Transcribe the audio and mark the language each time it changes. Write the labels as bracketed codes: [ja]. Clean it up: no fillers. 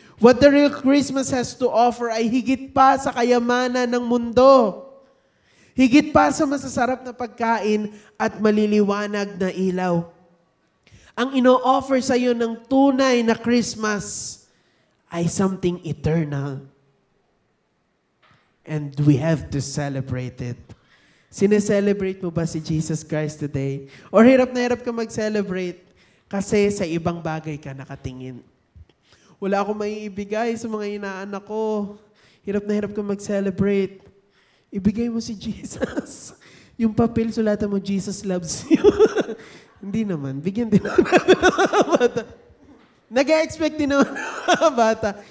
[en] What the real Christmas has to offer [tl] ay higit pa sa kayamanan ng mundo. Higit pa sa masasarap na pagkain at maliliwanag na ilaw. Ang ino-offer sa iyo ng tunay na Christmas ay [en] something eternal. And we have to celebrate it. [tl] Sineselebrate mo ba si Jesus Christ today? Or hirap na hirap ka mag-celebrate kasi sa ibang bagay ka nakatingin? Wala akong maiibigay sa mga inaanak ko. Hirap na hirap ka mag-celebrate. Ibigay mo si Jesus. Yung papel, sulatan mo, [en] Jesus loves you. [tl] Hindi naman. Bigyan din naman ng mga bata. Nag-expect din naman ng mga bata.